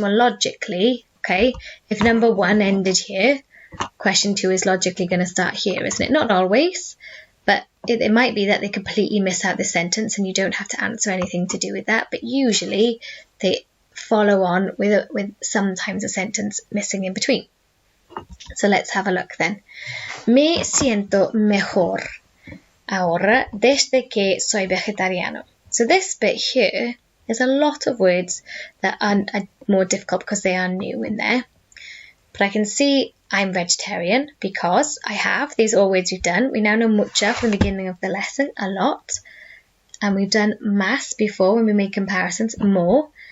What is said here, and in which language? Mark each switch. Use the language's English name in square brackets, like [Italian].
[English] Well, logically, okay, if number 1 ended here, question 2 is logically going to start here, isn't it? Not always, but it might be that they completely miss out the sentence and you don't have to answer anything to do with that, but usually they follow on with sometimes a sentence missing in between. So let's have a look then. [Spanish] Me siento mejor ahora desde que soy vegetariano. [English] So this bit here, there's a lot of words that are more difficult because they are new in there. But I can see I'm vegetarian because I have. These are all words we've done. We now know mucha from the beginning of the lesson, a lot. And we've done más before when we made comparisons, more.